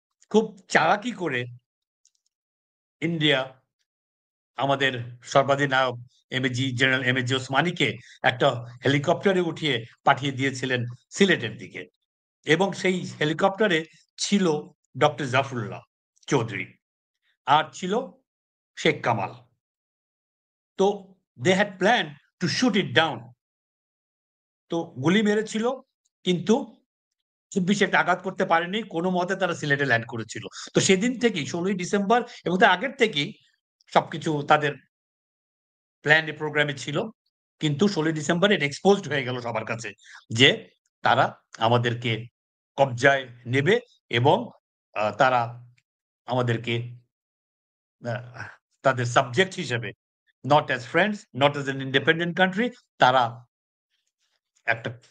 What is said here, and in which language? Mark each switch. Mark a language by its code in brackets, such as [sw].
[bn] খুব চালাকি করে ইন্ডিয়া আমাদের সর্বাধিনায়ক জেনারেল এমএজি ওসমানীকে একটা হেলিকপ্টারে উঠিয়ে পাঠিয়ে দিয়েছিলেন সিলেটের দিকে। এবং সেই হেলিকপ্টারে ছিল ডক্টর জাফরুল্লাহ চৌধুরী। আর ছিল শেখ কামাল। [en] তো they had planned to shoot it down. [bn] তো গুলি মেরেছিল, কিন্তু খুব বেশি একটা আঘাত করতে পারেনি। কোনমতে তারা সিলেটে ল্যান্ড করেছিল। তো সেদিন থেকেই ১৬ই ডিসেম্বর এবং তার আগের থেকেই সবকিছু তাদের প্ল্যান প্রোগ্রামে ছিল। কিন্তু ১৬ই ডিসেম্বর এটা এক্সপোজড হয়ে গেল সবার কাছে যে তারা আমাদেরকে কবজায় নেবে এবং তারা আমাদেরকে আ তাদের সাবজেক্ট হিসেবে, [en] not as friends, not as an independent country, [bn] তারা একটা